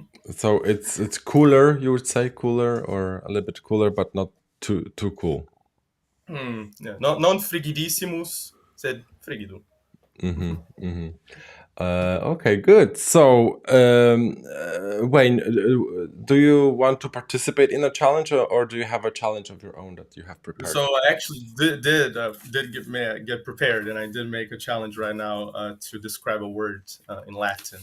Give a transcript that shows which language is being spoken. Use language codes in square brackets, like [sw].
[en] So it's cooler, you would say, cooler or a little bit cooler, but not too cool. Yeah. [la] Non frigidissimus, sed frigidum. [en] Okay, good. So, Wayne, do you want to participate in a challenge, or do you have a challenge of your own that you have prepared? So I actually did get prepared, and I did make a challenge right now to describe a word in Latin.